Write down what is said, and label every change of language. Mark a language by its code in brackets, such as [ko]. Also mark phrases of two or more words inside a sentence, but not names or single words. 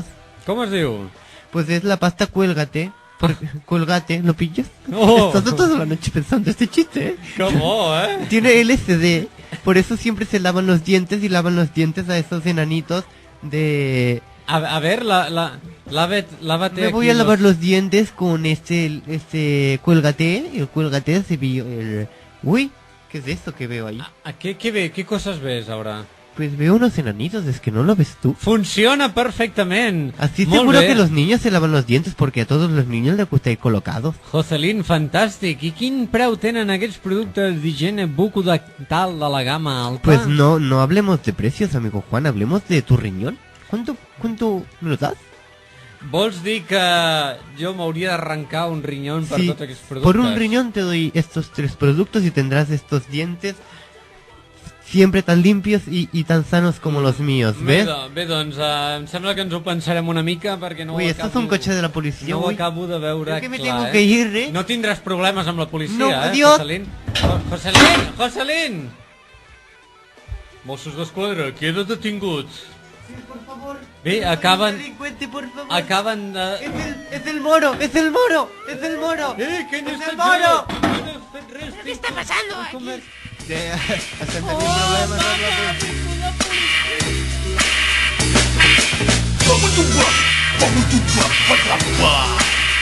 [ca] Com es diu? [es] Pues es la pasta Cuélgate. Colgate, ¿lo pillas? Oh. He estado toda la noche pensando este chiste, ¿eh? [ca] Que bo, eh? [es] Tiene LCD, por eso siempre se lavan los dientes y lavan los dientes a esos enanitos de... A ver, lávate Me voy aquí a lavar los dientes con este Cuélgate, el Cuélgate cepillo, Uy, ¿qué es esto que veo ahí? [ca] Què coses ves, ara? [es] Pues veo unos enanitos, es que no lo ves tú. [ca] Funciona perfectament. [es] Así [ca] Molt [es] seguro [ca] bé. [es] que los niños se lavan los dientes porque a todos los niños les gusta ir colocados. [ca] Jocelyn, fantàstic. I quin preu tenen aquests productes d'higiene bucodental de la gamma alta? [es] Pues no hablemos de precios, amigo Juan, hablemos de tu riñón. ¿Cuánto me lo das? [ca] Vols dir que jo m'hauria d'arrencar un riñón per [es] Sí, [ca] tots aquests productes? [es] por un riñón te doy estos 3 productos y tendrás estos dientes siempre tan limpios y tan sanos como los míos, ¿ves? [ca] Bé, doncs, em sembla que ens ho pensarem una mica perquè no [es] Uy, [ca] ho [es] esto [ca] acabo... [es] es un coche de la policía, [ca] No ho [es] uy. [ca] acabo de veure [es] Creo que me [ca] clar, [es] tengo que ir, ¿eh? [ca] No tindràs problemes amb la policia, [es] No, eh, adiós. [ca] Jocelyn? Jocelyn! Jocelyn! Mossos d'Esquadra, queda detingut. [es] Sí, por favor. [ca] Bé, [es] No soy [ca] acaben... [es] un delincuente, por favor. [ca] Acaben de... [es] Es el moro, es el moro, es el moro. [ca] Què n'he [es] ¡Es [ca] fet [es] el moro! [ca] jo? No he fet res. [es] ¿Qué está pasando aquí? Hacen también problemas con la policía. Vamos a